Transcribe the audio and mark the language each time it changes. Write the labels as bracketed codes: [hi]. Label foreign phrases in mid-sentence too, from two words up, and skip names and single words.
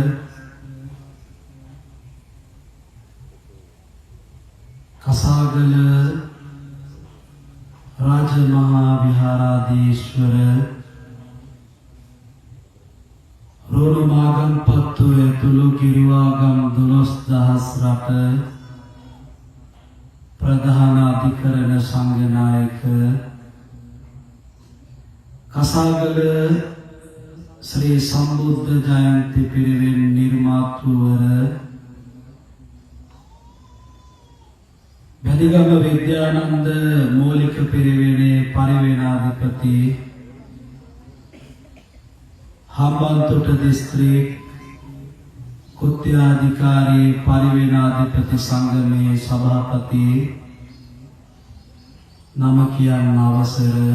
[si] කසාගල රජමහාවිහාරාධීශ්වර රෝනුමාගම පත්තු තුළු කිරිවාගම 12,000 රට ප්‍රධානාධිකරණ සංඝ නායක කසාගල ශ්‍රී සම්බුද්ධ ජයන්ති පිරිවෙන් නිර්මාතෘවර වැදිගම විද්‍යානන්ද මූලික පිරිවෙනේ පරිවේනාධිපති හම්බන්තොට දිස්ත්‍රික් කුත්‍යාධිකාරී පරිවේනාධිපති සංගමේ සභාපති නම කියන්න අවසර